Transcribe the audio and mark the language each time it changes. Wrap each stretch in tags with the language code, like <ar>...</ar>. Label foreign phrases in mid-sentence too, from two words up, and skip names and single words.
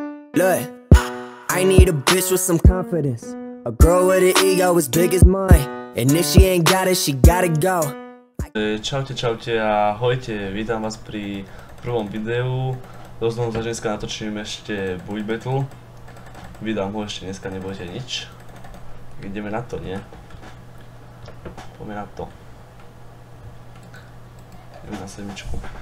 <en>Look, I need a bitch with some confidence. A girl with an ego as big as mine. And if she ain't got it, she gotta go.</en> <sk>Čaute a ahojte, vítam vás pri prvom videu. Rozhodom sa, že dneska natočím ešte Build Battle. Vydám ho ešte dneska, nebojte nič. Ideme na to, nie? Poďme na to. Ideme na sedmičku.</sk>